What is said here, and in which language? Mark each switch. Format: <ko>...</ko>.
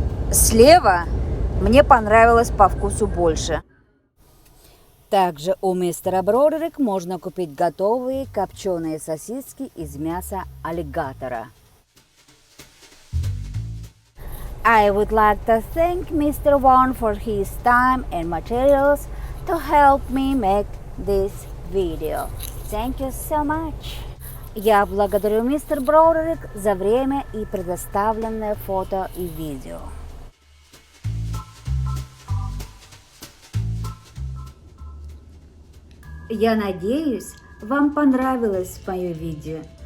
<ru>Слева мне понравилось по вкусу больше. Также у мистера Бродерик можно купить готовые копченые сосиски из мяса аллигатора.</ru> <en>I would like to thank Mr. Vaughn for his time and materials to help me make this video. Thank you so much.</en> <ru>Я благодарю мистер Бродерик за время и предоставленное фото и видео. Я надеюсь, вам понравилось мое видео.</ru>